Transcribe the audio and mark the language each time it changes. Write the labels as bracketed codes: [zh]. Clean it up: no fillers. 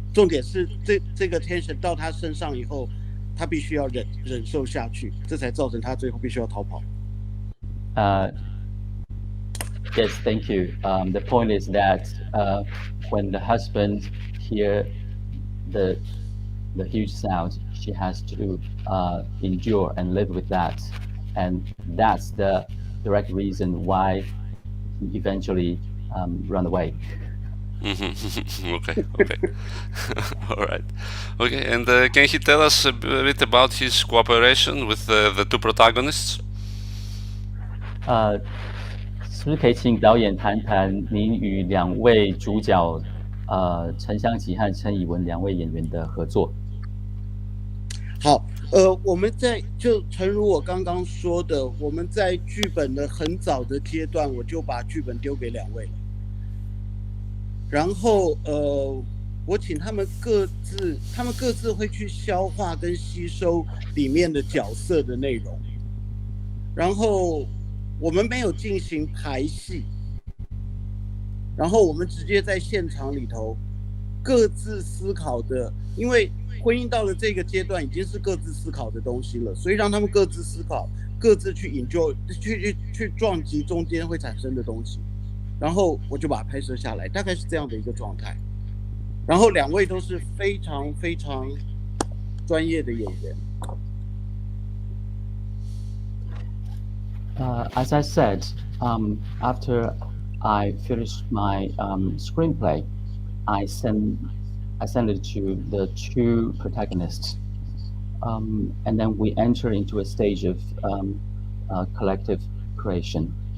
[zh] 重点是这个 tension 到他身上以后，他必须要忍受下去，这才造成他最后必须要逃跑。 [en] Yes, thank you. The point is that when the husband hear the huge sound, she has to endure and live with that, and that's the direct reason why he eventually run away. Okay, okay. All right. Okay, and can he tell us a bit about his cooperation with the two protagonists? [zh] 是不是可以请导演谈谈您与两位主角陈香琪和陈以文两位演员的合作？好，我们就诚如我刚刚说的，我们在剧本的很早的阶段，我就把剧本丢给两位了。然后我请他们各自会去消化跟吸收里面的角色的内容，然后我们没有进行排戏，然后我们直接在现场里头各自思考的，因为婚姻到了这个阶段已经是各自思考的东西了，所以让他们各自思考，各自去 enjoy 去撞击中间会产生的东西。然后我就把它拍摄下来，大概是这样的一个状态。然后两位都是非常非常专业的演员。 [en] As I said, after I finished my screenplay, I sent it to the two protagonists, and then we enter into a stage of collective creation.